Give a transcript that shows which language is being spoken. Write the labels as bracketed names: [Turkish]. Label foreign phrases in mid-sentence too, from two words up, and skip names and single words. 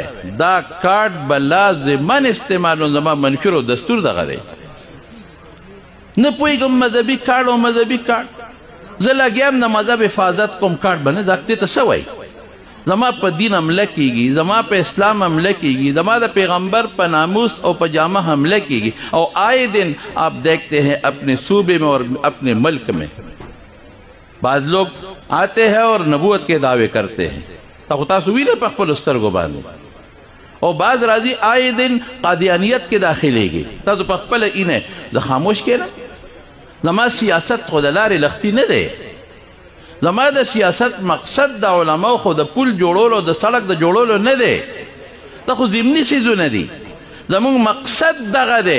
[Pashto] دا کارډ به لازمن استعمالون، زما منشور او دستور دغه دی. نه پوهېږم مذهبي کارډ او مذهبي کارډ، زه لګیا یم د مذهب حفاظت کوم، کارډ به نه دې ته څه وایي؟ زما په دین حمله کیږي، زما په اسلام حمله کیږي، زما د پیغمبر په ناموس او په جامه حمله کیږي [Urdu] اور آئے دن آپ دیکھتے ہیں اپنے صوبے میں اور اپنے ملک میں بعض لوگ آتے ہیں اور نبوت کے دعوے کرتے ہیں، [Pashto] تاسو وینئ په خپلو سترګو باندې، او بعض راځي [Urdu] آئے دن [Pashto] قادیانیت کې داخلیږي، تاسو په خپله اینئ. زه خاموش کښېنم؟ زما سیاست خو د لارې لختي نه دی. زما د سیاست مقصد د علماو خو د پل جوړولو د سړک د جوړولو نه دی، دا خو ضمني څیزونه دي. زموږ مقصد دغه دی.